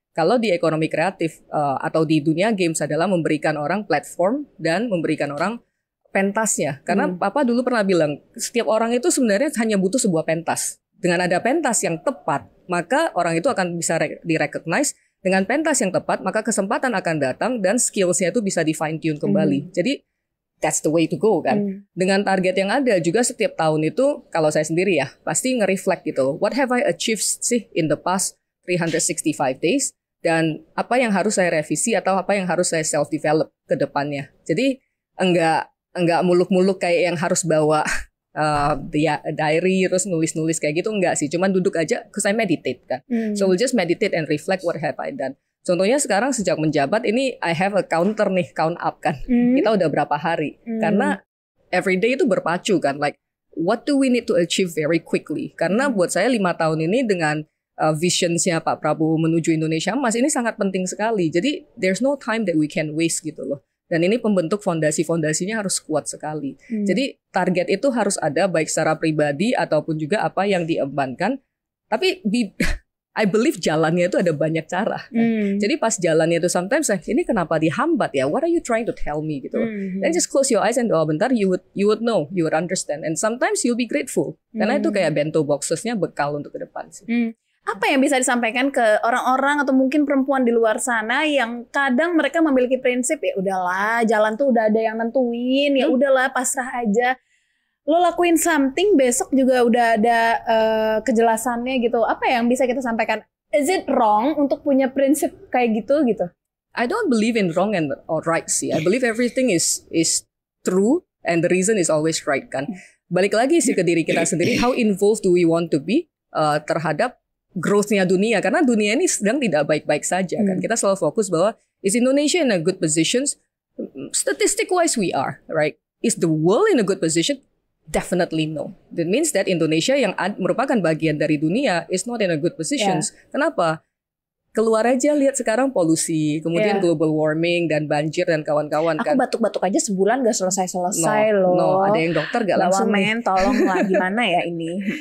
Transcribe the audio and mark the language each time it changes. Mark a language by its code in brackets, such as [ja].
[id] Kalau di ekonomi kreatif atau di dunia games adalah memberikan orang platform dan memberikan orang pentasnya. Karena Papa dulu pernah bilang, setiap orang itu sebenarnya hanya butuh sebuah pentas. Dengan ada pentas yang tepat, maka orang itu akan bisa di-recognize. Dengan pentas yang tepat, maka kesempatan akan datang dan skills-nya itu bisa di-fine-tune kembali. Jadi, [en] that's the way to go [id] kan. Dengan target yang ada juga setiap tahun itu, kalau saya sendiri ya, pasti nge-reflect gitu. [en] What have I achieved sih in the past 365 days? [id] Dan apa yang harus saya revisi atau apa yang harus saya self-develop ke depannya. Jadi, enggak muluk-muluk kayak yang harus bawa diary terus nulis-nulis kayak gitu, enggak sih, cuman duduk aja, [en] because I meditate [id] kan. [en] So we'll just meditate and reflect what have I done. [id] Contohnya sekarang sejak menjabat ini [en] I have a count up [id] kan. Kita udah berapa hari. [en] Karena everyday [id] itu berpacu kan, [en] like what do we need to achieve very quickly. [id] Karena buat saya 5 tahun ini dengan visionsnya Pak Prabowo menuju Indonesia Emas ini sangat penting sekali. [en] Jadi there's no time that we can waste [id] gitu loh. Dan ini pembentuk fondasi-fondasinya harus kuat sekali. Jadi target itu harus ada baik secara pribadi ataupun juga apa yang diembankan. Tapi [en] I believe [id] jalannya itu ada banyak cara. Jadi pas jalannya itu sometimes ini kenapa dihambat ya? [en] What are you trying to tell me gitu? Then just close your eyes and bentar you would know, you would understand. And sometimes you'll be grateful. [id] Karena itu kayak bento boxesnya bekal untuk ke depan sih. Apa yang bisa disampaikan ke orang-orang atau mungkin perempuan di luar sana yang kadang mereka memiliki prinsip ya udahlah jalan tuh udah ada yang nentuin, ya udahlah pasrah aja, lo lakuin something besok juga udah ada kejelasannya gitu. Apa yang bisa kita sampaikan? [en] Is it wrong [id] untuk punya prinsip kayak gitu? [en] I don't believe in wrong or right sih. I believe everything is true and the reason is always right kan. [id] Balik lagi sih ke diri kita sendiri, [en] how involved do we want to be [id] terhadap growth-nya dunia, karena dunia ini sedang tidak baik-baik saja kan. Kita selalu fokus bahwa [en] is Indonesia in a good positions? Statistic wise we are, right? Is the world in a good position? Definitely no. That means that Indonesia [id] yang merupakan bagian dari dunia [en] is not in a good positions. [id] Kenapa? Keluar aja lihat sekarang polusi, kemudian global warming dan banjir dan kawan-kawan kan. Aku batuk-batuk aja sebulan gak selesai-selesai loh. No, ada yang dokter gak langsung. Men, tolong lah gimana ya ini.